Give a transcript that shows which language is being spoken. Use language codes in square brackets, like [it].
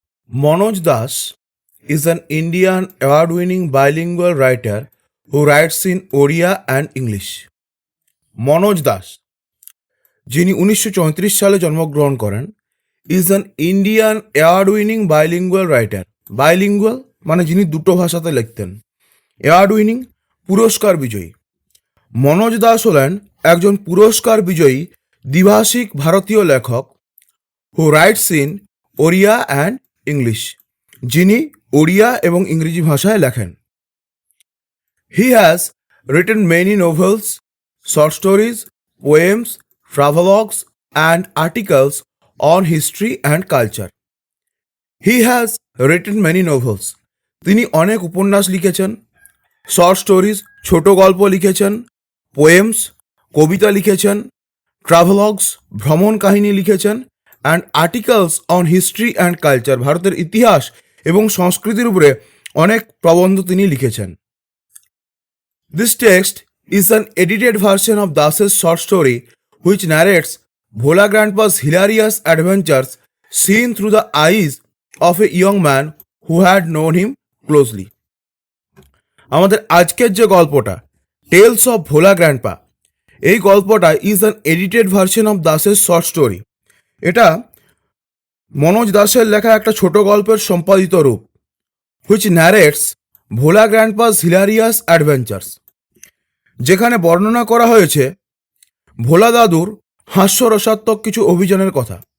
[en] Manoj Das is an Indian award winning bilingual writer who writes in Oriya and English. [bn] Manoj Das, যিনি 1934 সালে জন্মগ্রহণ করেন, [en] Is an Indian award winning bilingual writer. [bn] Bilingual মানে যিনি দুটো ভাষাতে লিখতেন, অ্যাওয়ার্ড উইনিং পুরস্কার বিজয়ী। মনোজ দাস হলেন একজন পুরস্কার বিজয়ী দ্বিভাষিক ভারতীয় লেখক [en] who writes in Odia and English, [bn] যিনি ওড়িয়া এবং ইংরেজি ভাষায় লেখেন। [en] He has written many novels, short stories, poems, travelogues and articles on history and culture. He has written many novels. [bn] তিনি অনেক উপন্যাস লিখেছেন, [en] short stories [bn] ছোট গল্প লিখেছেন, পোয়েমস কবিতা লিখেছেন, ট্রাভেলগস ভ্রমণ কাহিনী লিখেছেন, [en] and articles on history and culture [bn] ভারতের ইতিহাস এবং সংস্কৃতির উপরে অনেক প্রবন্ধ তিনি লিখেছেন। [en] This text is an edited version of Das's short story which narrates Bhola Grandpa's hilarious adventures seen through the eyes of a young man who had known him closely. [bn] আমাদের আজকের যে গল্পটা [en] tells of Bhola grandpa, [bn] এই গল্পটা [en] Is an edited version of দাসের short story. [bn] এটা মনোজ দাসের লেখা একটা ছোট গল্পের সম্পাদিত রূপ, [en] which narrates Bhola grandpa's hilarious adventures, [bn] যেখানে বর্ণনা করা হয়েছে ভোলা দাদুর হাস্যরসাত্মক কিছু অভিযানের কথা।